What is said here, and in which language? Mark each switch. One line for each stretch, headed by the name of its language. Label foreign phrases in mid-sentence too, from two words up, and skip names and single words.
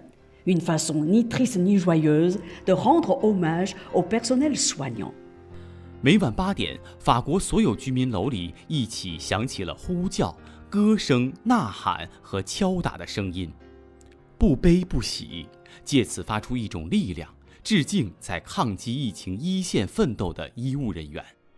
French: Une façon ni triste ni joyeuse de rendre hommage au personnel soignant.
Chinese: 每晚8点，法国所有居民楼里一起响起了呼叫、歌声、呐喊和敲打的声音，不悲不喜，借此发出一种力量，致敬在抗击疫情一线奋斗的医务人员。